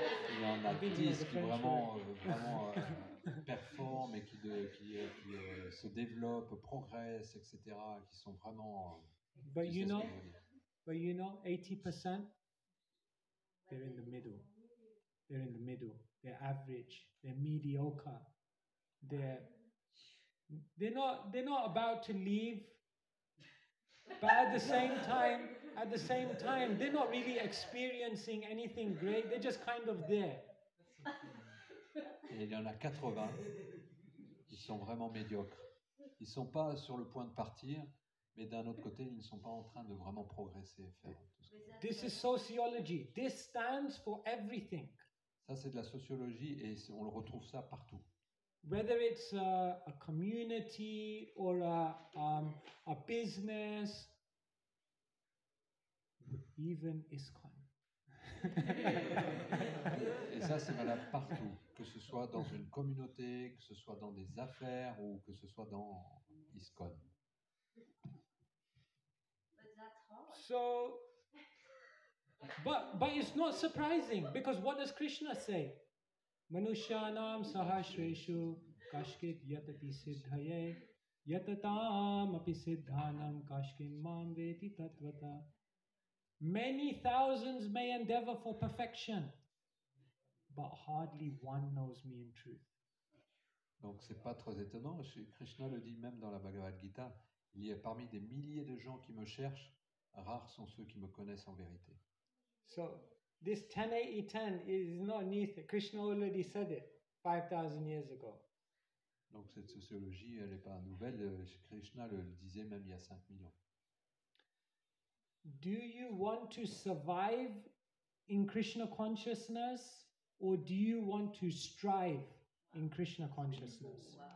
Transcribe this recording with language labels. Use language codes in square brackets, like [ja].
[fr] Il y en a 10 qui vraiment performent et qui se développent, progressent, etc., qui sont vraiment... [en] But you know, 80%, they're in the middle. They're in the middle. They're average. They're mediocre. They're not about to leave. But at the same time, they're not really experiencing anything great. They're just kind of there. [fr] Et il y en a 80 qui sont vraiment médiocres. Ils ne sont pas sur le point de partir, mais d'un autre côté, ils ne sont pas en train de vraiment progresser. Faire tout ça. [en] This is sociology. This stands for everything. [fr] Ça, c'est de la sociologie et on le retrouve ça partout. [en] Whether it's a community or a business, even ISKCON. [fr] Et ça, c'est valable partout, que ce soit dans une communauté, que ce soit dans des affaires ou que ce soit dans ISKCON. [en] So, but it's not surprising because what does Krishna say? [sa] Manushyanam sahasreshu kashkit yatapi siddhaye yatatam api siddhanam kashkin mam veti tatvata. [en] Many thousands may endeavor for perfection, but hardly one knows me in truth. [fr] Donc c'est pas très étonnant, Krishna le dit même dans la Bhagavad Gita, il y a parmi des milliers de gens qui me cherchent, rares sont ceux qui me connaissent en vérité. [en] So this 10-80-10 is not new. Krishna already said it. 5,000 years ago. [fr] Donc cette sociologie, elle n'est pas nouvelle. Krishna le disait même il y a 5 millions. [en] Do you want to survive in Krishna consciousness or do you want to strive in Krishna consciousness?